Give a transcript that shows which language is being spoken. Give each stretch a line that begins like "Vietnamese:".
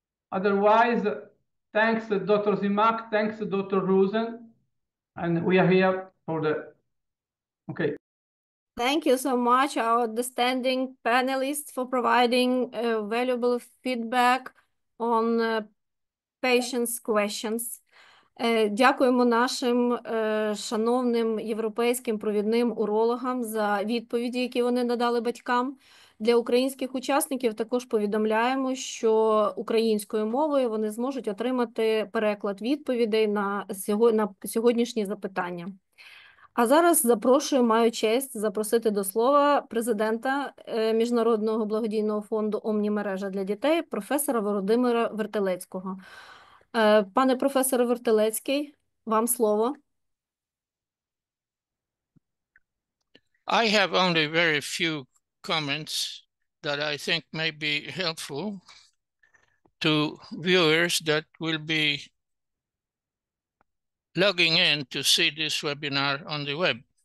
English: Otherwise, thanks Dr. Zymak, thanks Dr. Roozen, and we are here for the, okay. Thank you so much, our outstanding panelists, for providing valuable feedback on patients' questions.
Ukrainian: Дякуємо нашим шановним європейським провідним урологам за відповіді, які вони надали батькам. Для українських учасників також повідомляємо, що українською мовою вони зможуть отримати переклад відповідей на сьогоднішні запитання. А зараз маю честь запросити до слова президента Міжнародного благодійного фонду «Омні-мережа для дітей» професора Володимира Вертилецького. Пане професоре Вертилецький, вам слово.
English: I have only very few comments that I think may be helpful to viewers that will be logging in to see this webinar on the web.